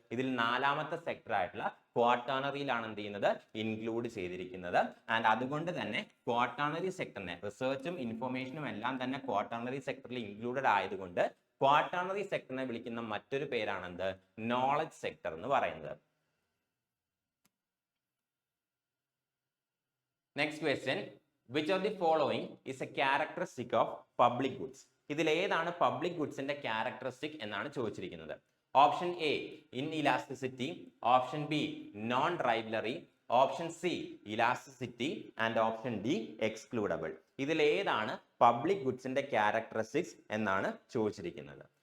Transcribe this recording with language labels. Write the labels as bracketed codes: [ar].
[ml] ഇതിൽ നാലാമത്തെ സെക്ടർ ആയിട്ടുള്ള ക്വാട്ടർണറിയിലാണ് എന്ത് ചെയ്യുന്നത്, ഇൻക്ലൂഡ് ചെയ്തിരിക്കുന്നത്. ആൻഡ് അതുകൊണ്ട് തന്നെ ക്വാട്ടർണറി സെക്ടറിനെ, റിസർച്ചും ഇൻഫർമേഷനും എല്ലാം തന്നെ ക്വാട്ടർണറി സെക്ടറിൽ ഇൻക്ലൂഡഡ് ആയതുകൊണ്ട് ക്വാട്ടർണറി സെക്ടറിനെ വിളിക്കുന്ന മറ്റൊരു പേരാണെന്ത്, നോളജ് സെക്ടർ എന്ന് പറയുന്നത്. [en] Next question, which of the following is a characteristic of public goods? [ml] ഇതിൽ ഏതാണ് പബ്ലിക് ഗുഡ്സിന്റെ ക്യാരക്ടറിസ്റ്റിക് എന്നാണ് ചോദിച്ചിരിക്കുന്നത്. [en] Option A inelasticity, option B non rivalry, option C elasticity and option D excludable. [ml] ഇതിൽ ഏതാണ് പബ്ലിക് ഗുഡ്സിന്റെ ക്യാരക്ടറിസ്റ്റിക്സ് എന്നാണ് ചോദിച്ചിരിക്കുന്നത്.